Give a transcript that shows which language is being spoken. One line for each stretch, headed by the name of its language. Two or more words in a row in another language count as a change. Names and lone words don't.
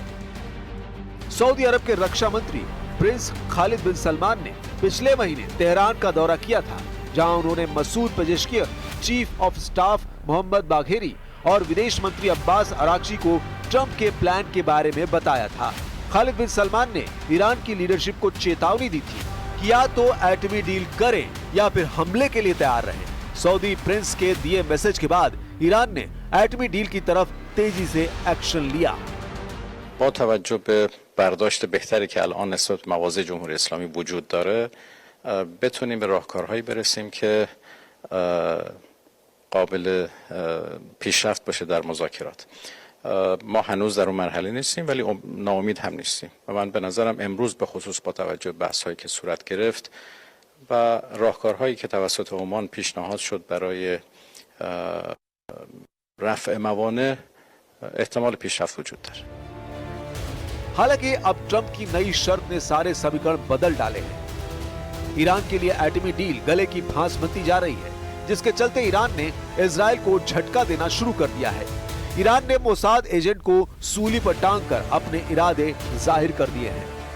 Hindi: सऊदी अरब के रक्षा मंत्री प्रिंस खालिद बिन सलमान ने पिछले महीने तेहरान का दौरा किया था, जहां उन्होंने मसूद पेजेशकियर,
English: chief of staff
Hindi: मोहम्मद बाघेरी और विदेश मंत्री अब्बास अरागची को ट्रंप के प्लान के बारे में बताया था। खालिद बिन सलमान ने ईरान की लीडरशिप को चेतावनी दी थी कि या तो एटमी डील करें या फिर हमले के लिए तैयार रहें। सऊदी प्रिंस के दिए मैसेज के बाद ईरान ने एटमी डील की तरफ तेजी से एक्शन लिया।
Persian: با توجه به برداشت بهتری که الان نسبت به مواضع جمهوری اسلامی وجود داره بتونیم به راهکارهایی برسیم که قابل پیشرفت باشه در مذاکرات. ما هنوز در اون مرحله نیستیم ولی ناامید هم نیستیم و من به نظرم امروز به خصوص با توجه به بحث‌هایی که صورت گرفت و راهکارهایی که توسط عمان پیشنهاد شد برای رفع موانع احتمال پیشرفت وجود داره.
Hindi: हालांकि अब ट्रंप की नई शर्त ने सारे समीकरण बदल डाले हैं। ईरान के लिए एटमी डील गले की फांस बनती जा रही है, जिसके चलते ईरान ने इजराइल को झटका देना शुरू कर दिया है। ईरान ने मोसाद एजेंट को सूली पर टांगकर अपने इरादे जाहिर कर दिए हैं।